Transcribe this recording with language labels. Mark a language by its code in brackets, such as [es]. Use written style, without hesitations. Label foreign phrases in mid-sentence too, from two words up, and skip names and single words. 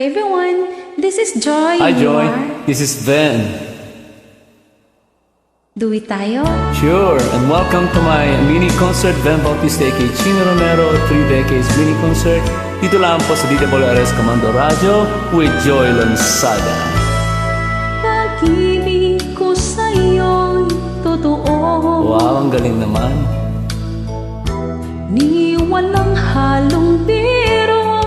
[en] Everyone, this is Joy. Hi You Joy, are? this is Ben. [tl] Duwi tayo. [en] Sure, and welcome to my mini concert, Ben Bautista aka Chino Romero, 3 Decades mini concert. [tl] Dito lang po sa DWRS Comando Radio with Joy Lanzada. Pag-ibig ko sa'yo'y totoo. Wow, ang galing naman. Ni walang halong biro.